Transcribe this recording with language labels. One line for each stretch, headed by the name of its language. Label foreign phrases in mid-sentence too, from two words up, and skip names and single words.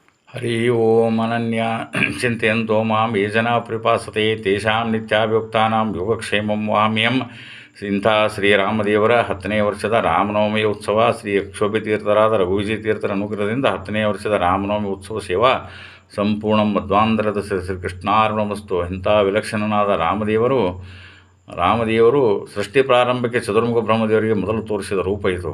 Sanskrit: ಹರಿ ಓಂ ಅನನ್ಯ ಚಿಂತೆಯಂತೋ ಮಾಂ ಯೇ ಜನಾ ಪ್ರಪಾಸತೆ ತೇಷಾಂ ನಿತ್ಯಾಭಿಯುಕ್ತಾನಾಂ ಯೋಗಕ್ಷೇಮಂ ವಹಾಮ್ಯಹಂ.
Kannada: ಇಂಥ ಶ್ರೀರಾಮದೇವರ 10ನೇ ವರ್ಷದ ರಾಮನವಮಿ ಉತ್ಸವ ಶ್ರೀ ಅಕ್ಷೋಭ್ಯತೀರ್ಥರಾದ ರಘುವಿಜಯ ತೀರ್ಥರ ಅನುಗ್ರಹದಿಂದ 10ನೇ ವರ್ಷದ ರಾಮನವಮಿ ಉತ್ಸವ ಸೇವಾ ಸಂಪೂರ್ಣ ಮಧ್ವಾಂತರದ ಶ್ರೀಕೃಷ್ಣಾರ್ಪಣಮಸ್ತು. ಇಂಥ ವಿಲಕ್ಷಣನಾದ ರಾಮದೇವರು ಸೃಷ್ಟಿ ಪ್ರಾರಂಭಕ್ಕೆ ಚತುರ್ಮುಖ ಬ್ರಹ್ಮದೇವರಿಗೆ ಮೊದಲು ತೋರಿಸಿದ ರೂಪ ಇದು.